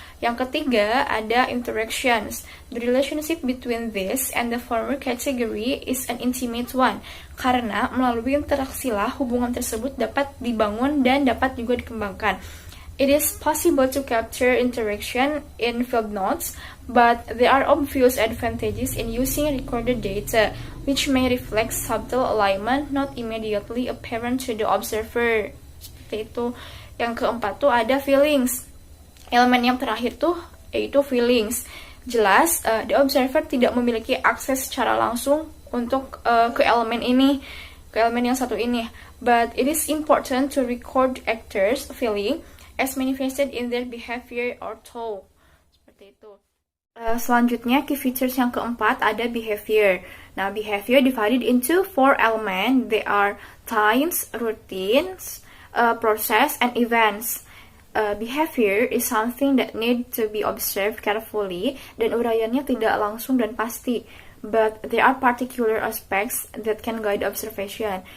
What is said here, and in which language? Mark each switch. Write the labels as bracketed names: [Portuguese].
[Indonesian] Yang ketiga ada interactions. [English] The relationship between this and the former category is an intimate one. [Indonesian] Karena melalui interaksilah hubungan tersebut dapat dibangun dan dapat juga dikembangkan. [English] It is possible to capture interaction in field notes, but there are obvious advantages in using recorded data, which may reflect subtle alignment not immediately apparent to the observer. [Indonesian] Seperti itu. Yang keempat tuh ada feelings. Elemen yang terakhir tuh yaitu feelings. Jelas, [English] the observer [Indonesian] tidak memiliki akses secara langsung untuk ke elemen ini, ke elemen yang satu ini. [English] But it is important to record actors' feeling as manifested in their behavior or tone. [Indonesian] Seperti itu. Selanjutnya, key features yang keempat ada behavior. Nah, [English] behavior divided into 4 elements. They are times, routines, process, and events. Behavior is something that need to be observed carefully [Indonesian] dan uraiannya tidak langsung dan pasti. [English] but there are particular aspects that can guide observation.